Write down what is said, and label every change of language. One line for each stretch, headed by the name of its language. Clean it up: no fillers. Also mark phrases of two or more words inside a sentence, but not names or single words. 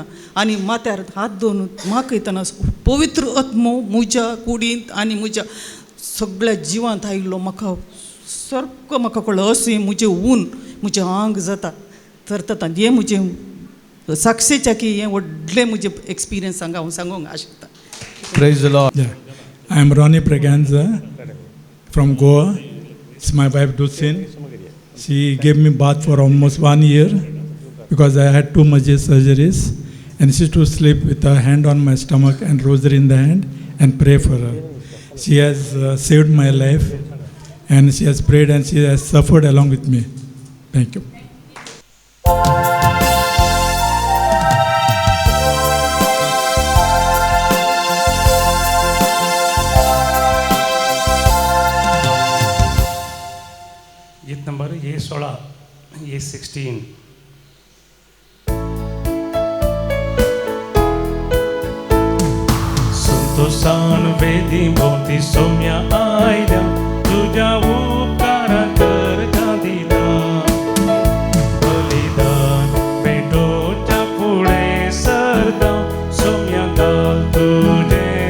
Konkani: आनी माथ्यार हात दवरून म्हाका पवित्र आत्मो म्हज्या कुडींत आनी म्हज्या सगळ्या जिवांत आयिल्लो म्हाका सारको म्हाका कळ्ळो. अशें म्हजें ऊन म्हजें आंग जाता तर हें म्हजें साक्षीच्या की हें व्हडलें म्हजें एक्सपिरियन्स हांव सांगूंक आशेता.
English: Praise the Lord. Yeah. I am Ronnie Braganza from Goa. It's my wife Dulcin. She gave me bath for almost 1 year because I had 2 major surgeries. And she used to sleep with her hand on my stomach and rosary in the hand and pray for her. She has saved my life and she has prayed and she has suffered along with me. Thank you.
Konkani: गीत नंबर ये 16, ये 16. संतोषान वेदी भोवती सोम्या आयल्या, तुझ्या उपकारा करता दिला. बलिदान भेटोच्या पुढे सरता, सोम्या घाल तुझे